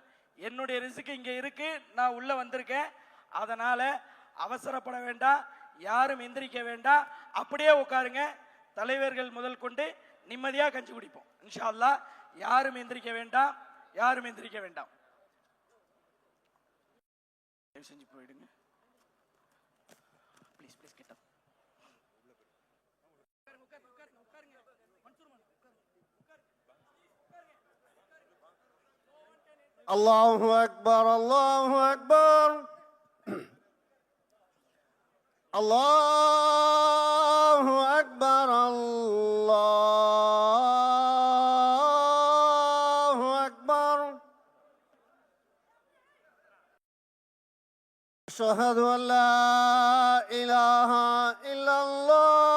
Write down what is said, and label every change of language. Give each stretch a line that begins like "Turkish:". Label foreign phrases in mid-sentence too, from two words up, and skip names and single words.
Tamil: என்னுடைய ரிஸ்க் இங்க இருக்கு, நான் உள்ள வந்திருக்கேன். அதனால அவசரப்பட வேண்டாம், யாரும் எந்திரிக்க வேண்டாம், அப்படியே உட்காருங்க. தலைவர்கள் முதல் கொண்டு நிம்மதியா கஞ்சி குடிப்போம்
Arabic: إن شاء الله.
Tamil: யாரும் எந்திரிக்க வேண்டாம், யாரும் எந்திரிக்க வேண்டாம். தயவு செஞ்சு போயிடுங்க.
English: please please get up.
Arabic: الله أكبر الله أكبر الله أكبر الله أكبر أشهد أن لا إله إلا الله